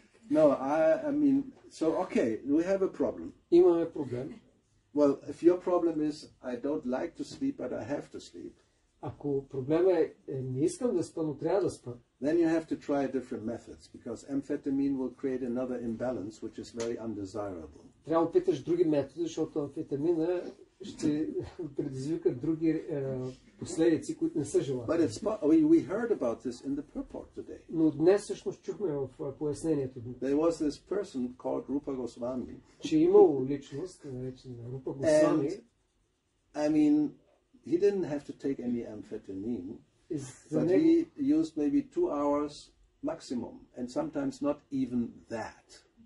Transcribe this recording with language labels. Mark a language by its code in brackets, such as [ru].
[en] No, I mean, so okay, we have a problem. [bg] Имаме проблем. [en] Well, if your problem is I don't like to sleep, but I have to sleep. [bg] Ако проблема е не искам да спа, но трябва да спа. [en] Then you have to try different methods because amphetamine will create another imbalance which is very undesirable. [bg] Трябва да опиташ други методи, защото амфетамина ще предизвика други последици, които не са желани. [en] But we heard about this in the purport today. [bg] Но днес всъщност чухме в пояснението. [en] There was this person called Rupa Goswami. [bg] Че имало личност, наречена Рупа Госвами. [en] I mean, he didn't have to take any amphetamine, but he used maybe 2 hours maximum, and sometimes not even that.